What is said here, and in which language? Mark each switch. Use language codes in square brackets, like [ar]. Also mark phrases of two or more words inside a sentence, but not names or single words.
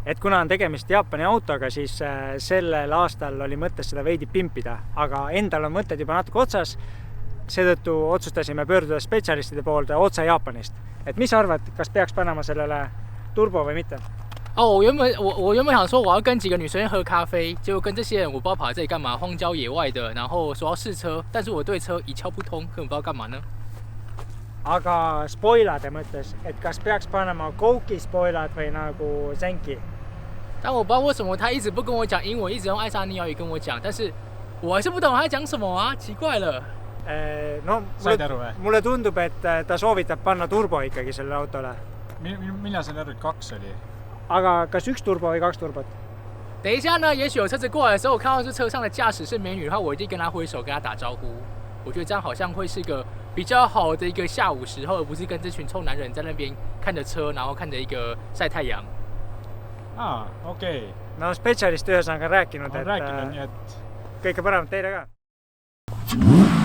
[et] et kuna on tegemist Jaapani autoga, siis sellel aastal oli mõttes seda veidi pimpida, aga endal on mõtted juba natuke otsas, seetõttu otsustasime pöörduda spetsialistide poolde otse Jaapanist. Et mis arvad, kas peaks panema sellele turbo või mitte? [zh] 我原本想说我要跟几个女生喝咖啡，结果跟这些人我不知道跑来这里干嘛，荒郊野外的，然后说要试车，但是我对车一窍不通，根本不知道干嘛呢。 [et] Aga spoilade mõttes, et kas peaks panema Kouki spoilad või nagu Zenki? [zh] 但我不知道为什么他一直不跟我讲英文，一直用爱沙尼亚语跟我讲，但是我还是不懂他在讲什么啊，奇怪了。 [et] No, mulle tundub, et ta soovitab panna turbo ikkagi selle autole. Millal sa arvad, 2 oli? Aga kas 1 turbo või 2 turbot? [zh] 等一下呢，也许有车子过来的时候，我看到这车上的驾驶是美女的话，我一定跟她挥手，跟她打招呼。我觉得这样好像会是一个比较好的一个下午时候，而不是跟这群臭男人在那边看着车，然后看着一个晒太阳。 [et] Okei. No spetsialist ühesõnaga on rääkinud, On rääkinud, nii et... kõike paremat teile ka.